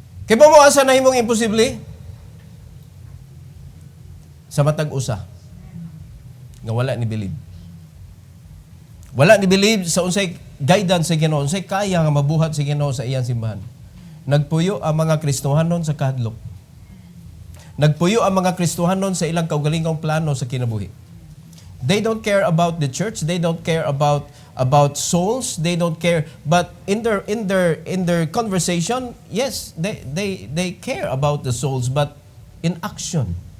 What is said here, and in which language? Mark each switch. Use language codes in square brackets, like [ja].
[ceb] Kaya mo asa na himong imposible? Sa matag usa. Nga wala ni believe. Wala ni believe sa unsay guidance sa Ginoo, unsay kaya nga mabuhat sa Ginoo sa iyang simbahan. Nagpuyo ang mga Kristohanon sa kahadlok. Nagpuyo ang mga Kristohanon sa ilang kaugalingong plano sa kinabuhi. [en] They don't care about the church, they don't care about souls, they don't care, but in their conversation, yes, they care about the souls, but in action.